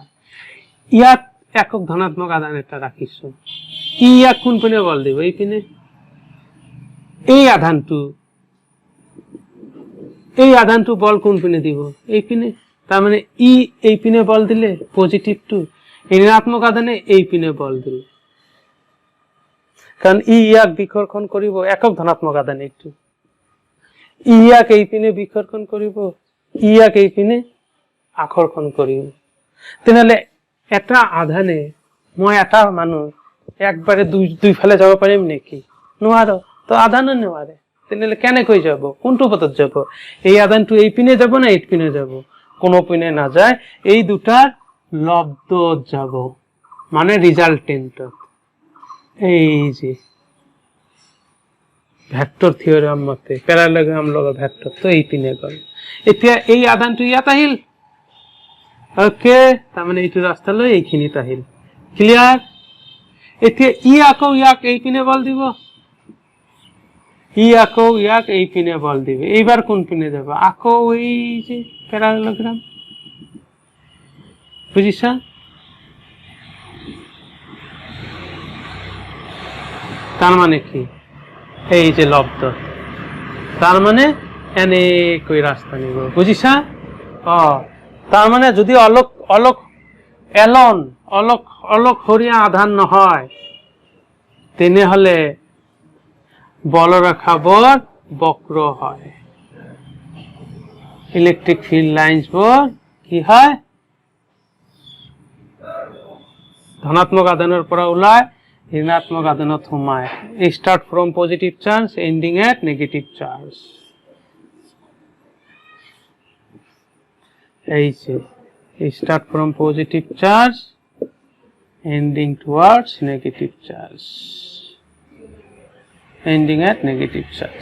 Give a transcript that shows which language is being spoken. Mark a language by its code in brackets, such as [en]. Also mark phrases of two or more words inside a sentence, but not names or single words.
[as] ইয়াত একক ধনাত্মক আধান এটা ৰাখিছো, ইয়াক কোনপিনে বল দিব, এইপিনে। এই আধানটো বল কোনপিনে দিব, এইপিনে। তার মানে ই এই পিনে বল দিলে পজিটিভ 2, ঋণাত্মক আধানে এই পিনে বল দিলে, কারণ ই ইয়াক বিকর্ষণ করিব একক ধনাত্মক আধানে, একটু ই ইয়াক এই পিনে বিকর্ষণ করিব, ই ইয়াক এই পিনে আকর্ষণ করিব। তেনেহলে এটা আধানে মই এটা মানুহ একবারে দুই ফালে যাব পাৰিম নেকি? নোৱাৰো। তো আধানো নোৱাৰে। তেনেহলে কেনেকৈ যাব? কোনটো পথত যাব? এই আধানটো এই পিনে যাব না এই পিনে যাব? কোনো পিনে না যায়, এই দুটার লব্ধত যাব, মানে রিজাল্টেন্টত। এই যে [en] vector theorem [as] মতে প্যারালেগ্রাম লগা ভেক্টর তো এই পিনে গল। এতিয়া এই আধানটো ইয়াত আহিল, ওকে, তার মানে এইটো রাস্তা লৈ এইখিনিত আহিল। ক্লিয়ার? এতিয়া ই আকৌ ইয়াক এই পিনে বল দিব, ই আকৌ ইয়াক এই পিনে বল দিবে। এইবার কোন পিনে যাব? আকৌ এই যে প্যারালেগ্রাম, বুঝিছা? তার মানে কি? এই যে লব্ধ, তার মানে এনেকৈ রাস্তা নিব, বুঝিছা? তার মানে যদি অলক্ষণীয় আধান নহয়, তেনেহলে বলরেখাবোৰ বক্র হয়, [en] electric field lines [as] কি হয়? ধনাত্মক আধানৰ পৰা ওলাই ঋণাত্মক আধানত সোমায়। [en] start from positive charge ending at negative charge. [as] এই যে [en] start from positive charge ending towards negative charge, ending at negative charge.